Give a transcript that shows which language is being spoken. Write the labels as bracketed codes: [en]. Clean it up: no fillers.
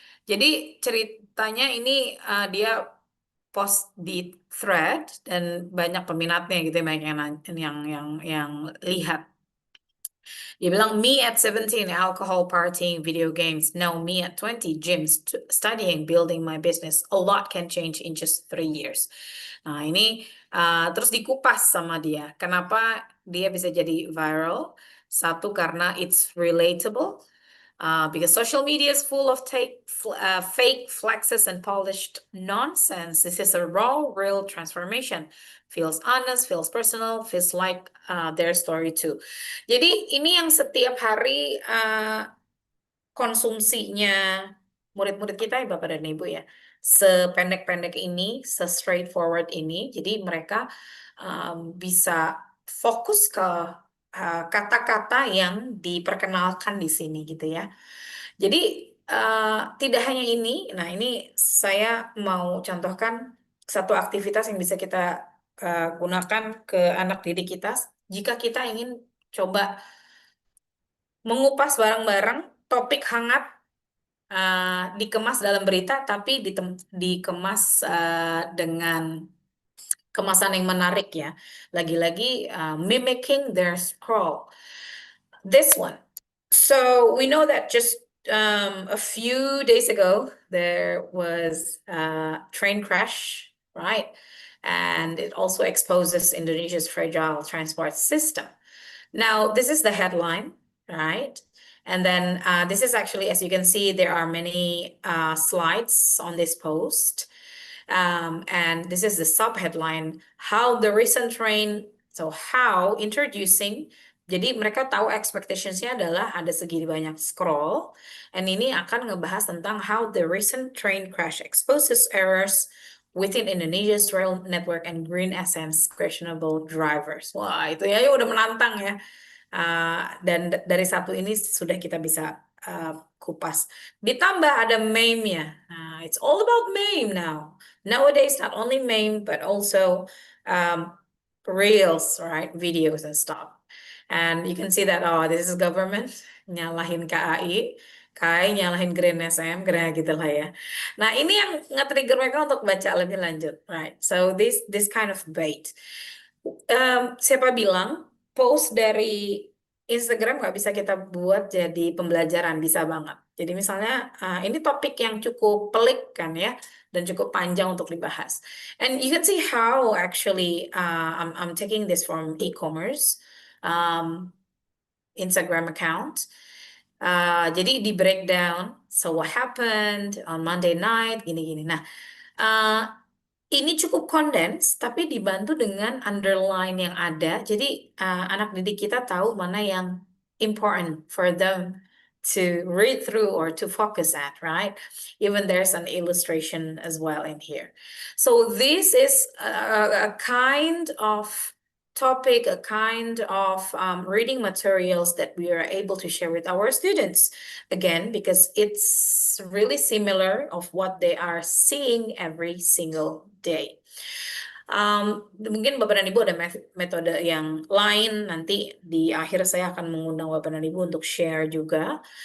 [id] Jadi ceritanya ini dia post di thread dan banyak peminatnya gitu, banyak yang lihat. Dia bilang, [en] me at 17, alcohol, partying, video games. No, me at 20, gym, studying, building my business. A lot can change in just 3 years. [id] Nah, ini terus dikupas sama dia. Kenapa dia bisa jadi viral? Satu, karena [en] it's relatable. Because social media is full of fake flexes and polished nonsense. This is a raw, real transformation. Feels honest, feels personal, feels like their story too. [id] Jadi ini yang setiap hari konsumsinya murid-murid kita ya Bapak dan Ibu ya. Sependek-pendek ini, se-straightforward ini. Jadi mereka bisa fokus ke kata-kata yang diperkenalkan di sini gitu ya. Jadi tidak hanya ini, nah ini saya mau contohkan satu aktivitas yang bisa kita gunakan ke anak didik kita jika kita ingin coba mengupas bareng-bareng topik hangat dikemas dalam berita tapi dikemas dengan kemasan yang menarik ya. Lagi-lagi [en] mimicking their scroll. This one. So we know that just a few days ago there was a train crash, right? And it also exposes Indonesia's fragile transport system. Now, this is the headline, right? And then this is actually, as you can see, there are many slides on this post. And this is the subheadline, how the recent train, so how introducing, [id] jadi mereka tahu expectationsnya adalah ada segini banyak scroll, [en] and [id] ini akan ngebahas tentang [en] how the recent train crash exposes errors within Indonesia's rail network and green essence questionable drivers. [id] Wah, itu ya udah menantang ya. Dan dari satu ini sudah kita bisa kupas. Ditambah ada meme-nya. [en] Nah, it's all about meme now. Nowadays, not only meme, but also um, reels, right? Videos and stuff. And you can see that, oh, this is government, [id] nyalahin KAI, KAI nyalahin Green SM, kira gitu lah [en] ya. [id] Nah, ini yang nge-trigger mereka untuk baca lebih lanjut, right? [en] So this kind of bait. [id] Siapa bilang post dari Instagram nggak bisa kita buat jadi pembelajaran? Bisa banget. Jadi misalnya ini topik yang cukup pelik kan ya, dan cukup panjang untuk dibahas. [en] And you can see how actually I'm taking this from e-commerce Instagram account. [id] Jadi di breakdown, [en] so what happened on Monday night, [id] gini-gini. Nah, uh, ini cukup kondens, tapi dibantu dengan underline yang ada. Jadi anak didik kita tahu mana yang [en] important for them to read through or to focus at, right? Even there's an illustration as well in here. So this is a kind of topic, a kind of reading materials that we are able to share with our students. Again, because it's really similar of what they are seeing every single day. [id] Mungkin Bapak dan Ibu ada metode yang lain, nanti di akhir saya akan mengundang Bapak dan Ibu untuk share juga.